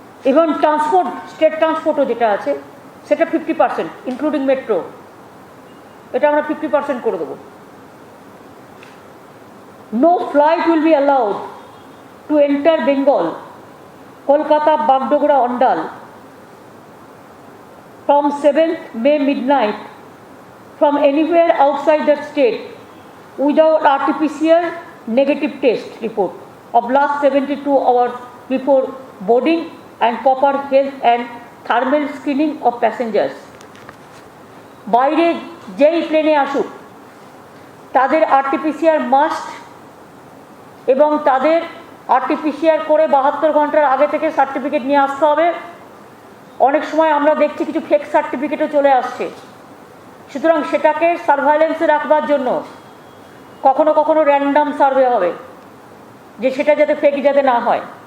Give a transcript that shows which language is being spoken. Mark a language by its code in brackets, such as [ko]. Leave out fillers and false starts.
[bn] এবং transport, state ট্রান্সপোর্টও যেটা আছে সেটা 50% ইনক্লুডিং মেট্রো, এটা আমরা 50% করে দেবো। [en] No flight will be allowed to enter Bengal, Kolkata, Bagdogra, Andal from 7th May midnight from anywhere outside the state without RT-PCR negative test report of last 72 hours before boarding and proper health and thermal screening of passengers. [bn] বাইরে যেই প্লেনে আসুক তাদের RT-PCR must এবং তাদের RT-PCR করে 72 ঘন্টার আগে থেকে সার্টিফিকেট নিয়ে আসতে হবে। অনেক সময় আমরা দেখছি কিছু ফেক সার্টিফিকেটও চলে আসছে, সুতরাং সেটাকে সার্ভাইলেন্সে রাখবার জন্য কখনো কখনো র্যান্ডাম সার্ভে হবে, যে সেটা যাতে ফেক যাতে না হয়।